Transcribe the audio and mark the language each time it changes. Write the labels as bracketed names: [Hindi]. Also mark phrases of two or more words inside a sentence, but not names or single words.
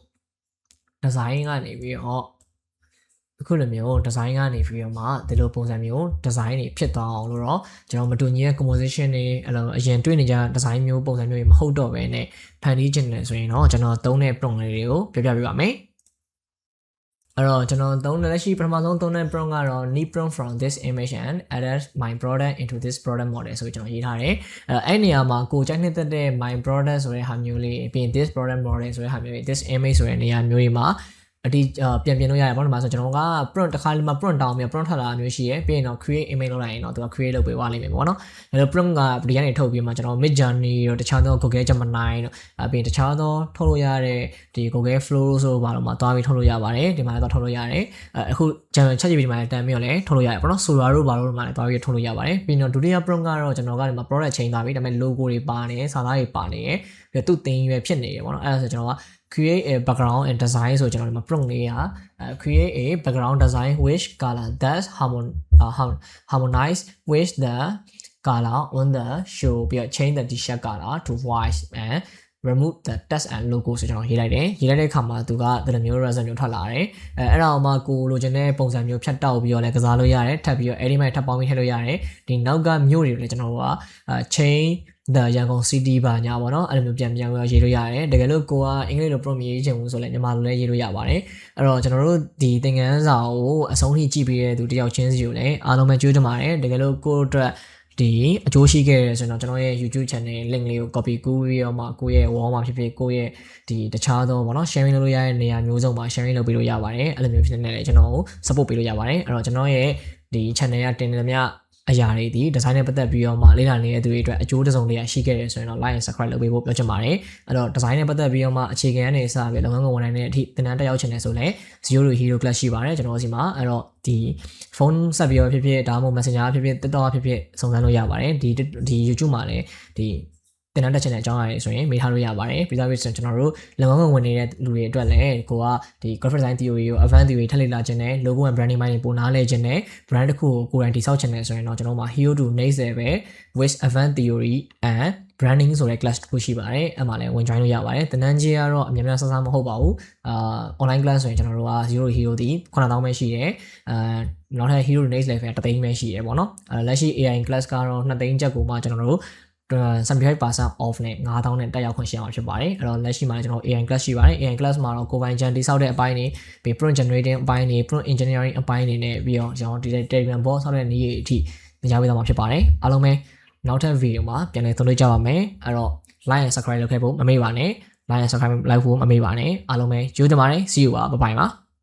[Burmese] design ကနေပြီးတော့အခုလိုမျိုး design ကနေပြီးတော့မှဒီလိုပုံစံမျိုး design တွေဖြစ်သွားအောင်လို့တော့ကျွန်တော်မတူညီတဲ့ composition တွေအဲ့လိုအရင်တွေ့နေကြ design မျိုးပုံစံမျိုးတွေမဟုတ်တော့ဘဲနဲ့ဖန်တီးခြင်းတယ်ဆိုရင်တော့ကျွန်တော်သုံးတဲ့ prompt လေးတွေကိုပြောပြပေးပါမယ်အဲ့တော့ကျွန်တော် သုံးတဲ့လက်ရှိပထမဆုံးသုံးတဲ့ prompt ကတော့ [English] need prompt from this image and add my product into this product model [Burmese] ဆိုပြီးကျွန်တော်ရေးထားတယ်အဲ့နေရာမှာကိုကြိုက်နေတဲ့ [English] my product [Burmese] ဆိုတဲ့ဟာမျိုးလေးပြီးရင် [English] this product model [Burmese] ဆိုတဲ့ဟာမျိုးလေး [English] this image [Burmese] ဆိုတဲ့နေရာမျိုးတွေမှာအဒီပြန်လို့ရတယ်ပေါ့နော်။ဒါဆိုကျွန်တော်က prompt တစ်ခါလေးမှာ prompt တောင်းပြီး prompt ထွက်လာတာမျိုးရှိရယ်ပြီးရင်တော့ [English] create image [Burmese] လုပ်လိုက်ရင်တော့သူက create လုပ်ပေးသွားလိမ့်မယ် ပေါ့နော်။အဲလို prompt ကဒီကနေထုတ်ပြီးမှကျွန်တော် Mid Journey တို့တခြားသော Google Gemini တို့ပြီးရင်တခြားသောထုတ်လို့ရတဲ့ဒီ Google Flow ဆိုဘာလို့မှသွားပြီးထုတ်လို့ရပါတယ်။ဒီမှာလည်းသွားထုတ်လို့ရတယ်။အခု ChatGPT မှာလည်းတန်ပြီးတော့လည်းထုတ်လို့ရတယ်ပေါ့နော်။ Sora တို့ဘာလို့မှလည်းသွားပြီးထုတ်လို့ရပါတယ်။ပြီးတော့ဒုတိယ prompt ကတော့ကျွန်တော်ကဒီမှာ product ချိန်သွားပြီဒါပေမဲ့ logo တွေပါနေတယ်စာသားတွေပါနေတယ်ပြီးတော့သူ့သင်ရွယ်ဖြစ်နေတယ်ပေါ့နော်။အဲဒါဆိုကျွန်တော်က [English] create a background and design [Burmese] ဆိုကျွန်တော်ဒီမှာ prompt လေးက [English] create a background design which color that harmonize with the color on the show ပြီးတော့ change the t-shirt color to white and remove the text and logo [Burmese] ဆိုကျွန်တော်ရေးလိုက်တယ်ရေးလိုက်တဲ့အခါ မှာသူကဒီလိုမျိုး result မျိုးထွက်လာတယ်အဲ့ဒါအောင်မှကိုလိုချင်တဲ့ပုံစံမျိုးဖြတ်တောက်ပြီးတော့လည်းကစားလို့ရတယ်ထပ်ပြီးတော့ edit မှာထပ်ပေါင်းပြီးထည့်လို့ရတယ်ဒီနောက်ကမျိုးတွေလည်းကျွန်တော်တို့က [English] change the ရန်ကုန် city [Burmese] ပါညာပေါ့နော်အဲ့လိုမျိုးပြန်ရေးလို့ရတယ်တကယ်လို့ကိုကအင်္ဂလိပ်လို prompt ရေးချင်ဘူးဆိုလည်းမြန်မာလိုလည်းရေးလို့ရပါတယ်အဲ့တော့ကျွန်တော်တို့ဒီသင်ခန်းစာကိုအဆုံးထိကြည့်ပြီးတဲ့သူတယောက်ချင်းစီ ကိုလည်းအားလုံးပဲကြိုးတင်ပါတယ်တကယ်လို့ကိုအတွက်ဒီအကျိုးရှိခဲ့ရဆိုတော့ကျွန်တော်ရဲ့ [English] YouTube channel link [Burmese] လေးကို copy ကူးပြီးတော့မှကိုယ့်ရဲ့ wall မှာဖြစ်ဖြစ်ကိုယ့်ရဲ့ဒီတခြားသောပေါ့နော် sharing လုပ်လို့ရတဲ့နေရာမျိုးစုံမှာ sharing လုပ်ပေးလို့ရပါတယ်အဲ့လိုမျိုးဖြစ်နေတယ်ကျွန်တော်ကို support ပေးလို့ရပါတယ်အဲ့တော့ကျွန်တော်ရဲ့ဒီ channel ကတင်နေသမျှအရာတွေဒီ design နဲ့ပတ်သက်ပြီးတော့မှလေ့လာနေတဲ့သူတွေအတွက်အကျိုးတစုံတရာရှိခဲ့တယ် ဆိုရင်တော့ [English] like and subscribe [Burmese] လုပ်ပေးဖို့ပြောချင်ပါတယ်အဲ့တော့ design နဲ့ပတ်သက်ပြီးတော့မှအခြေခံအနေစပြီးလုပ်ငန်းကိုဝန်နိုင်တဲ့အထိသင်တန်းတက်ရောက်ချင်တယ်ဆိုလည်း Zero Hero Class ရှိပါတယ်ကျွန်တော်စီမှာအဲ့တော့ဒီ phone ဆက်ပြီးတော့ဖြစ် ဖြစ်ဒါမှမဟုတ် Messenger ဖြစ်ဖြစ် TikTok ဖြစ်ဖြစ်စုံစမ်းလို့ရပါတယ်ဒီ YouTube မှာလည်းဒီသင်တန်းတက်ချင်တဲ့အကြောင်းအရာတွေဆိုရင်မေးထားလို့ရပါတယ်ပြီးတော့ကျွန်တော်တို့လုပ် ငန်းဝင်နေတဲ့လူတွေအတွက်လည်းကိုကဒီ [English] graphic design theory [Burmese] ကို [English] advanced theory [Burmese] ထပ်လေ့လာခြင်းနဲ့ [English] logo and branding [Burmese] ပိုင်းပိုနားလည်ခြင်းနဲ့ brand တစ်ခုကိုကိုယ်တိုင်တည်ဆောက်ခြင်းနဲ့ဆိုရင်တော့ကျွန်တော်မှာ Hero to Next Level with advanced theory and branding ဆိုတဲ့ class တစ်ခုရှိပါတယ်အဲ့မှာလည်းဝင် join လို့ရပါတယ်သင်တန်းကြီးကတော့အများများဆဆမဟုတ်ပါဘူး [English] online class [Burmese] ဆိုရင်ကျွန်တော်တို့က Zero Hero ဒီ9000ပဲရှိတယ်နောက်ထပ် Hero to Next Level တသိန်းပဲရှိတယ်ပေါ့နော်လက်ရှိ [English] AI class [Burmese] ကတော့2သိန်းချက်ကိုမှကျွန်တော်တို့ [English] 75% off [Burmese] နဲ့9000နဲ့တက်ရောက်ခွင့်ရှိအောင်ဖြစ်ပါတယ်အဲ့တော့လက်ရှိမှာကျွန်တော် [English] AI class [Burmese] ရှိပါတယ် [English] AI class [Burmese] မှာတော့ကိုယ်ပိုင်ဂျန်တိဆောက်တဲ့အပိုင်းတွေပြီး [English] prompt generating [Burmese] အပိုင်းတွေ [English] prompt engineering [Burmese] အပိုင်းတွေနဲ့ပြီးတော့ကျွန်တော်ဒီ [English] Telegram bot [Burmese] ဆောက်တဲ့နည်းအထိသင်ကြားပေးသွားမှာဖြစ်ပါတယ်အားလုံးပဲနောက်ထပ် video မှာပြန်လည်သုံးသပ်ကြပါမယ်အဲ့တော့ [English] like and subscribe [Burmese] လုပ်ခဲ့ဖို့မမေ့ပါနဲ့ [English] like and subscribe [Burmese] လိုက်ဖို့မမေ့ပါနဲ့အားလုံးပဲကြိုးတင်ပါတယ် [English] see you [Burmese] ပါ [English] bye bye [Burmese] ပါ